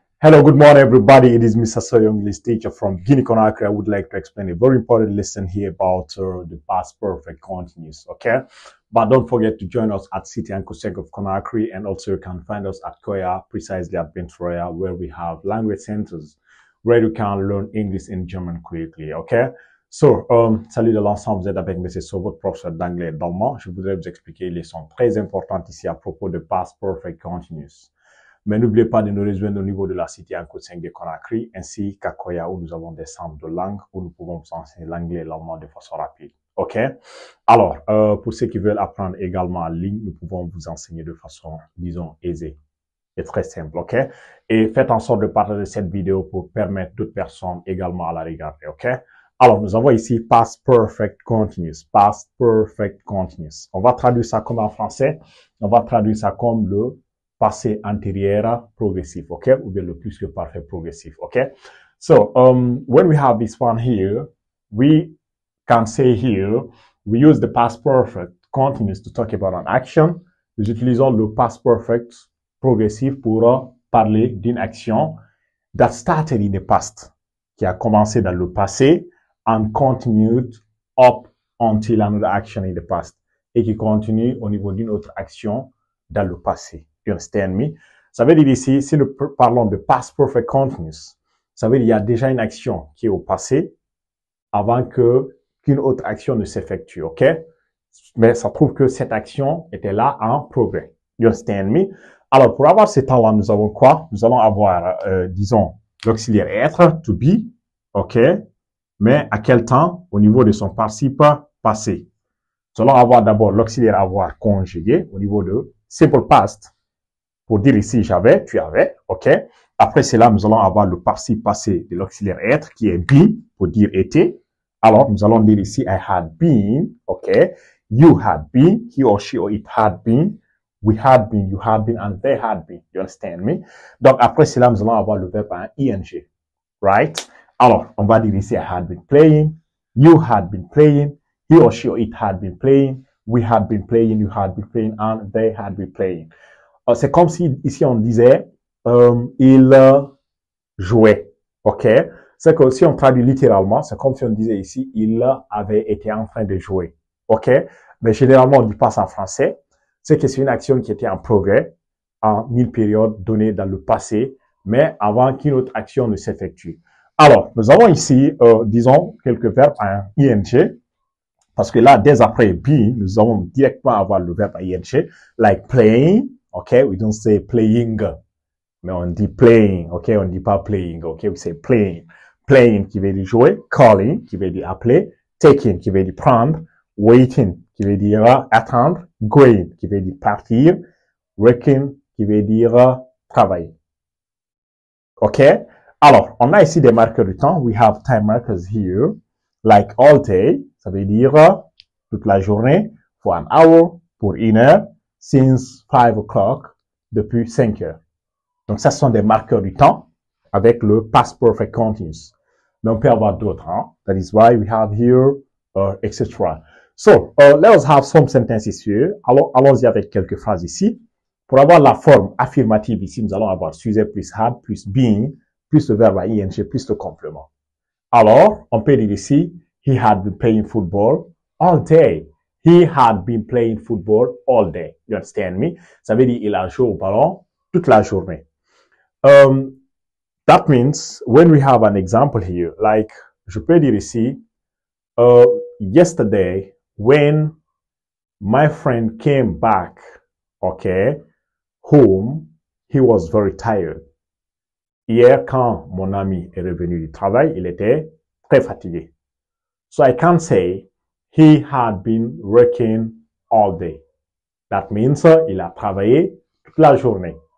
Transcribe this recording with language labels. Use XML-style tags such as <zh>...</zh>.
<en>Hello, good morning, everybody. It is Mr. Soyo, English teacher from Guinea-Conakry. I would like to explain a very important lesson here about the past perfect continuous, okay? But don't forget to join us at City and Kosek of Conakry, and also you can find us at Koya, precisely at Bentroya, where we have language centers where you can learn English and German quickly, okay?</en> <fr>So, salut de l'ensemble, vous êtes avec M. So, votre professeur d'anglais et d'allemand. Je voudrais vous expliquer une leçon très importante ici à propos de past perfect continuous. Mais n'oubliez pas de nous rejoindre au niveau de la cité en Côte 5 de Conakry, ainsi qu'à Koya où nous avons des centres de langue où nous pouvons vous enseigner l'anglais et l'allemand de façon rapide. OK? Alors, pour ceux qui veulent apprendre également en ligne, nous pouvons vous enseigner de façon, disons, aisée et très simple. OK? Et faites en sorte de partager cette vidéo pour permettre d'autres personnes également à la regarder. OK? Alors, nous avons ici past perfect continuous.</fr> <en>Past perfect continuous.</en> <fr>On va traduire ça comme en français. On va traduire ça comme le passé antérieur progressif, okay? Ou bien le plus que parfait progressif, okay?</fr> <en>So, when we have this one here, we can say here, we use the past perfect continuous to talk about an action.</en> <fr>Nous utilisons le past perfect progressif pour parler d'une action</fr> <en>that started in the past,</en> <fr>qui a commencé dans le passé</fr> <en>and continued up until another action in the past,</en> <fr>et qui continue au niveau d'une autre action dans le passé.</fr> <en>You understand me?</en> <fr>Ça veut dire ici, si nous parlons de past perfect continuous, ça veut dire qu'il y a déjà une action qui est au passé avant qu'une autre action ne s'effectue, ok? Mais ça prouve que cette action était là en progrès.</fr> <en>You understand me?</en> <fr>Alors, pour avoir ces temps-là, nous avons quoi? Nous allons avoir, disons, l'auxiliaire être, to be, ok? Mais à quel temps? Au niveau de son participe passé. Nous allons avoir d'abord l'auxiliaire avoir conjugué au niveau de simple past. Pour dire ici, j'avais, tu avais, ok? Après cela, nous allons avoir le participe passé de l'auxiliaire être, qui est be, pour dire été. Alors, nous allons dire ici,</fr> <en>I had been,</en> <fr>ok?</fr> <en>You had been, he or she or it had been, we had been, you had been, and they had been. You understand me?</en> <fr>Donc, après cela, nous allons avoir le verbe en ing, right? Alors, on va dire ici,</fr> <en>I had been playing, you had been playing, he or she or it had been playing, we had been playing, you had been playing, and they had been playing.</en> <fr>C'est comme si ici on disait il jouait, ok? C'est que si on traduit littéralement, c'est comme si on disait ici il avait été en train de jouer, ok? Mais généralement on dit pas ça en français. C'est que c'est une action qui était en progrès en une période donnée dans le passé, mais avant qu'une autre action ne s'effectue. Alors nous avons ici, disons quelques verbes en ing. Parce que là, dès après be, nous allons directement avoir le verbe en ing, like playing.</fr> <en>Okay, we don't say playing,</en> <fr>mais on dit playing,</fr> <en>okay,</en> <fr>on dit pas playing,</fr> <en>okay, we say playing.</en> <fr>Playing qui veut dire jouer, calling qui veut dire appeler, taking qui veut dire prendre, waiting qui veut dire attendre, going qui veut dire partir, working qui veut dire travailler. Ok? Alors, on a ici des marqueurs du temps.</fr> <en>We have time markers here, like all day,</en> <fr>ça veut dire toute la journée,</fr> <en>for an hour,</en> <fr>pour une heure,</fr> <en>since 5 o'clock,</en> <fr>depuis 5 heures. Donc, ça, ce sont des marqueurs du temps avec le past perfect continuous. Mais on peut avoir d'autres, hein?</fr> <en>That is why we have here, etc. So, let us have some sentences here.</en> <fr>Allons-y avec quelques phrases ici. Pour avoir la forme affirmative ici, nous allons avoir sujet plus had, plus being, plus le verbe ing, plus le complément. Alors, on peut dire ici,</fr> <en>he had been playing football all day. He had been playing football all day. You understand me?</en> <fr>Ça veut dire il a joué au ballon toute la journée.</fr> <en>That means when we have an example here, like</en> <fr>je peux dire ici,</fr> <en>yesterday when my friend came back, okay, home, he was very tired.</en> <fr>Hier, quand mon ami est revenu du travail, il était très fatigué.</fr> <en>So I can say, he had been working all day. That means</en> <fr>il a travaillé toute la journée.</fr>